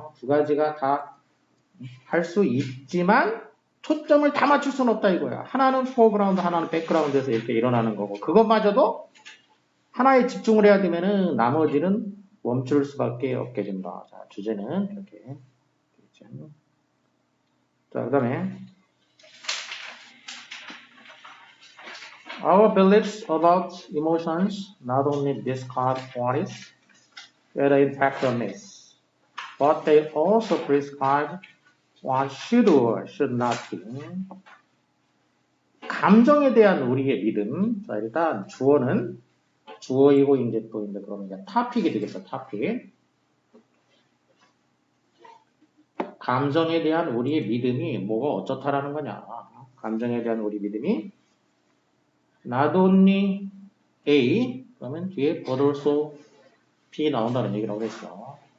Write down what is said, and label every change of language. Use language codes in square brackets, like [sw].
[ko] 두 가지가 다 할 수 있지만 초점을 다 맞출 수는 없다 이거야. 하나는 포그라운드, 하나는 백그라운드에서 이렇게 일어나는 거고 그것마저도 하나에 집중을 해야 되면은 나머지는 멈출 수밖에 없게 된다. 자, 주제는 이렇게. 자, 그 다음에 [en] Our beliefs about emotions not only describe what is, whether in fact or myth, but they also prescribe what should or should not be. [ko] 감정에 대한 우리의 믿음. 자, 일단 주어는 주어이고 이제 또 이제 그러면 이제 타픽이 되겠어. 타픽. 감정에 대한 우리의 믿음이 뭐가 어쩌다라는 거냐. 감정에 대한 우리 믿음이 [en] not only A [ko] 그러면 뒤에 [en] but also B [ko] 나온다는 얘기라고 했어.